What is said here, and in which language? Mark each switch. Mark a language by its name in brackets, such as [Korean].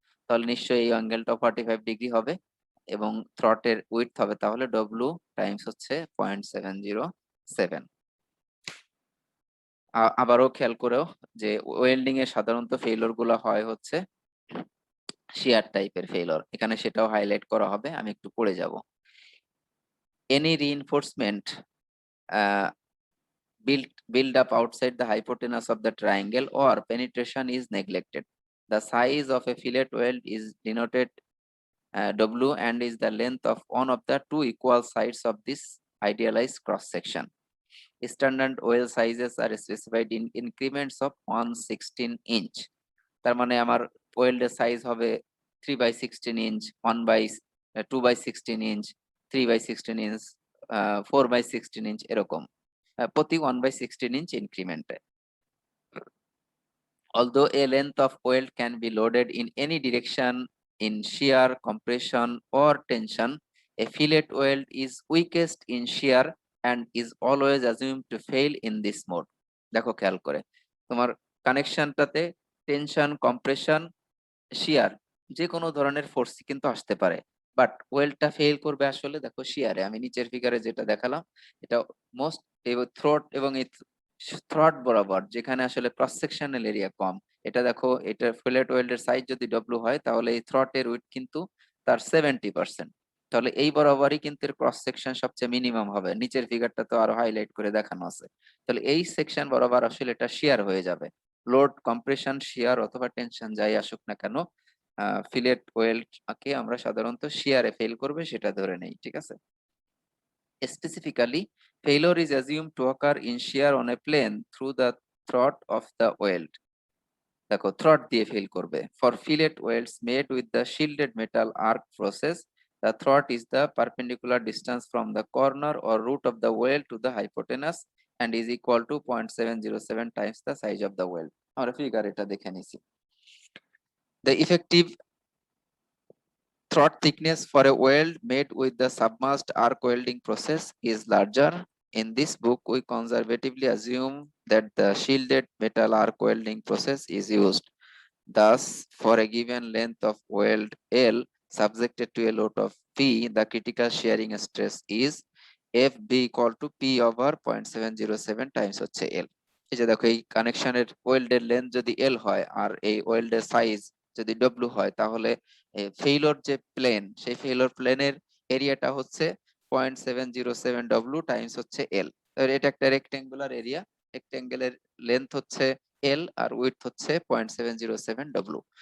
[Bangla] তাহলে নিশ্চয়ই এই অ্যাঙ্গেলটা 45 ডিগ্রি হবে এবং থ্রটের উইডথ হবে তাহলে ডব্লিউ টাইমস হচ্ছে 0.707। আবারও খেয়াল করেও যে ওয়েল্ডিং এর সাধারণত ফেইলর গুলো হয় হচ্ছে শিয়ার টাইপের ফেইলর, এখানে সেটাও হাইলাইট করা হবে, আমি একটু পড়ে যাব। [English] Any reinforcement build up outside the hypotenuse of the triangle or penetration is neglected. The size of a fillet weld is denoted W and is the length of one of the two equal sides of this idealized cross section. Standard weld sizes are specified in increments of 1/16 inch. [Bangla] তার মানে আমার ওয়েল্ডের size হবে 3/16 inch, 2/16 inch, 3/16 inch, 4/16 inch, এরকম প্রতি 1/16 inch ইনক্রিমেন্টে। [English] Although a length of weld can be loaded in any direction in shear, compression or tension, a fillet weld is weakest in shear and is always assumed to fail in this mode. [Bangla] দেখো খেয়াল করে তোমার কানেকশনটাতে tension, compression, শিয়ার যে কোনো ধরনের force কিন্তু আসতে পারে, বাট ওয়েলটা ফেল করবে আসলে দেখো শিয়ারে। আমি নিচের ফিগারে যেটা দেখালাম এটা মোস্ট থ্রোট এবং এই থ্রট বরাবর যেখানে আসলে ক্রস সেকশনাল এরিয়া কম, এটা দেখো এটা ফিলেট ওয়েল্ডের সাইজ যদি ডব্লিউ হয় তাহলে এই থ্রটের উইথ কিন্তু তার 70%, তাহলে এই বরাবরই কিন্তু এর ক্রস সেকশন সবচেয়ে মিনিমাম হবে। নিচের ফিগারটা তো আরো হাইলাইট করে দেখানো আছে। তাহলে এই সেকশন বরাবর আসলে এটা শিয়ার হয়ে যাবে। লোড, কম্প্রেশন, শিয়ার অথবা টেনশন যাই আসুক না কেন, ফিলেট ওয়েল্ড কে আমরা সাধারণত শিয়ারে ফেল করবে সেটা ধরে নেই, ঠিক আছে। [English] Specifically, failure is assumed to occur in shear on a plane through the throat of the weld. [Bangla] দেখো থ্রট দিয়ে ফেল করবে। [English] For fillet welds made with the shielded metal arc process, the throat is the perpendicular distance from the corner or root of the weld to the hypotenuse and is equal to 0.707 times the size of the weld. [Bangla] আমরা figure এটা দেখে নিছি। [English] The effective throat thickness for a weld made with the submerged arc welding process is larger. In this book, we conservatively assume that the shielded metal arc welding process is used. Thus, for a given length of weld L subjected to a load of P, the critical shearing stress is FB equal to P over 0.707 times [Bangla] হচ্ছে [English] L. [Bangla] এই যে দেখো এই কানেকশনের ওয়েল্ডের length যদি L হয় আর এই ওয়েল্ডের size যদি W হয়, তাহলে ফেইলর যে প্লেন সেই ফেইলর প্লেনের এরিয়াটা হচ্ছে 0.707 W টাইমস হচ্ছে L। এটা একটা রেক্টেঙ্গুলার এরিয়া, রেক্টেঙ্গেলের লেন্থ হচ্ছে L আর উইডথ হচ্ছে 0.707 W।